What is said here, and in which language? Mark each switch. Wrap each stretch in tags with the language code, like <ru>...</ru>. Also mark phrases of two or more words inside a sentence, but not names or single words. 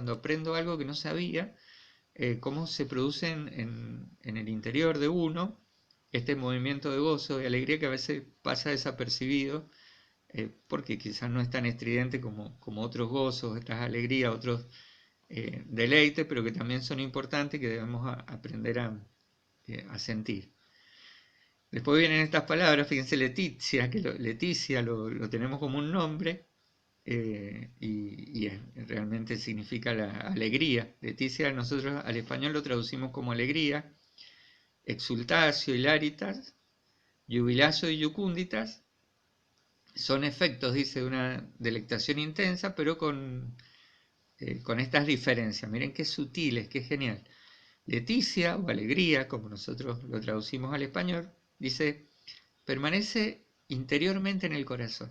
<es>Cuando aprendo algo que no sabía, cómo se produce en el interior de uno este movimiento de gozo y alegría que a veces pasa desapercibido, porque quizás no es tan estridente como otros gozos, otras alegrías, otros deleites, pero que también son importantes y que debemos aprender a sentir. Después vienen estas palabras, fíjense, Leticia, que Leticia lo tenemos como un nombre, y realmente significa la alegría. Leticia nosotros al español lo traducimos como alegría,</es> <la>exultatio, hilaritas, jubilatio</la> <es>y jucunditas, son efectos, dice, de una delectación intensa, pero con estas diferencias. Miren qué sutiles, qué genial. Leticia o alegría, como nosotros lo traducimos al español, dice, permanece interiormente en el corazón.</es>